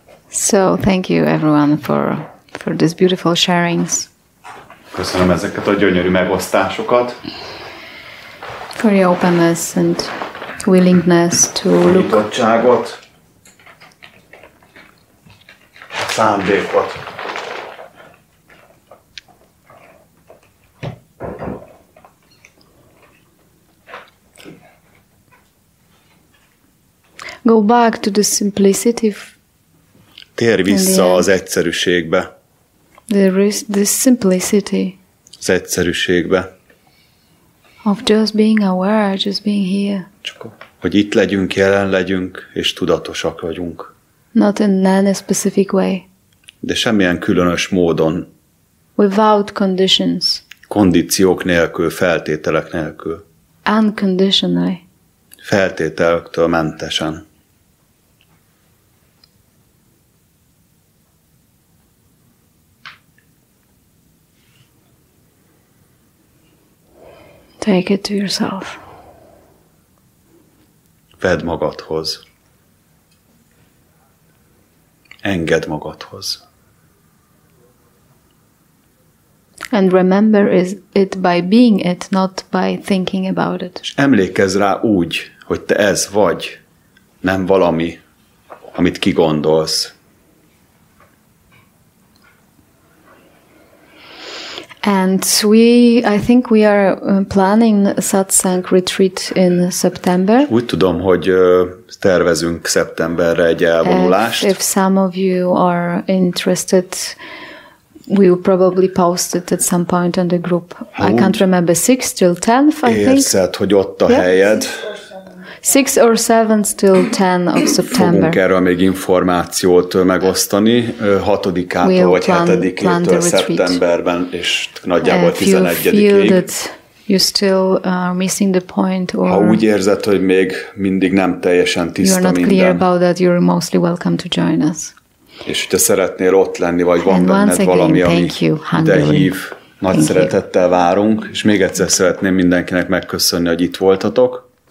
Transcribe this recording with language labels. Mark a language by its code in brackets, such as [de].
[en] So thank you everyone for these beautiful sharings. [hu] Köszönöm ezeket a gyönyörű megosztásokat. [en] For your openness and willingness to look. [hu] Nyitottságot, szándékot. [en] Go back to the simplicity. [hu] Tér vissza az egyszerűségbe. [en] There is this simplicity. [hu] Az egyszerűségbe. [en] Of just being aware, just being here. [hu] Csak hogy itt legyünk, jelen legyünk, és tudatosak vagyunk. [en] Not in any specific way. [hu] De semmilyen különös módon. [en] Without conditions. [hu] Kondíciók nélkül, feltételek nélkül. [en] Unconditionally. [hu] Feltételektől mentesen. [en] Take it to yourself. [hu] Vedd magadhoz. Engedd magadhoz. [en] And remember it by being it, not by thinking about it. [hu] És emlékezz rá úgy, hogy te ez vagy, nem valami, amit kigondolsz. [en] And I think we are planning a Szatszang retreat in September. [hu] Úgy tudom, hogy tervezünk szeptemberre egy elvonulást. [en] If some of you are interested, we will probably post it at some point on the group. I can't remember, 6 till 10th, I think. [hu] Érzed, hogy ott a helyed. [en] 6 or 7 till 10 of September. [hu] Fogunk erről még információt megosztani, 6-ától vagy 7-től szeptemberben, és nagyjából 11-ig. [en] You still are missing the point, or [hu] ha úgy érzed, hogy még mindig nem teljesen tiszta minden, [en] you're not clear about that, you're mostly welcome to join us. [hu] És hogyha szeretnél ott lenni, vagy van benned valami, ami ide hív, nagy szeretettel várunk, és még egyszer szeretném mindenkinek megköszönni, hogy itt voltatok.